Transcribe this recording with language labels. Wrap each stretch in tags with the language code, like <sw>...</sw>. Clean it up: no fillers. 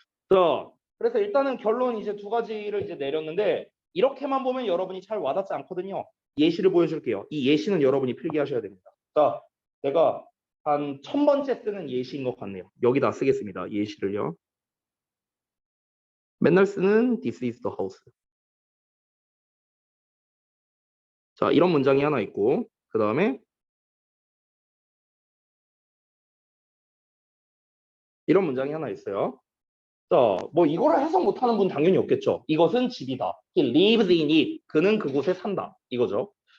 <ko>자, 그래서 일단은 결론 이제 두 가지를 이제 내렸는데 이렇게만 보면 여러분이 잘 와닿지 않거든요. 예시를 보여줄게요. 이 예시는 여러분이 필기하셔야 됩니다. 자, 내가 한 1000번째 쓰는 예시인 것 같네요. 여기다 쓰겠습니다. 예시를요.</ko> <en>맨날 쓰는 this is the house.</en> <ko>자, 이런 문장이 하나 있고 그 다음에 이런 문장이 하나 있어요. 자, 뭐 이거를 해석 못하는 분 당연히 없겠죠. 이것은 집이다.</ko> <en>He lives in it.</en> <ko>그는 그곳에 산다. 이거죠.</ko>